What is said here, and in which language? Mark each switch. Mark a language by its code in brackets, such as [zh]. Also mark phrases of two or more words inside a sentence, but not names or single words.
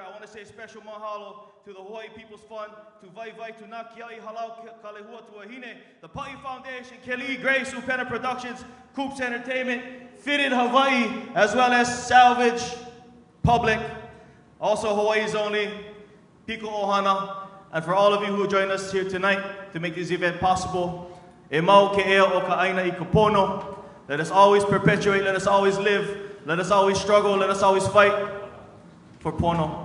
[en] I want to say special mahalo to the Hawaii People's Fund, to Waiwai, to Nā Kiaʻi, Halau, Kalehua, to Ahine, the Pa'i Foundation, Keliʻi, Grace, ʻUpena Productions, Coops Entertainment, Fitted Hawaii, as well as Salvage Public, also Hawaii's Only, Piko Ohana, and for all of you who joined us here tonight to make this event possible, [haw] e mau ke ea o ka aina I kupono. [en] Let us always perpetuate, let us always live, let us always struggle, let us always fight for pono.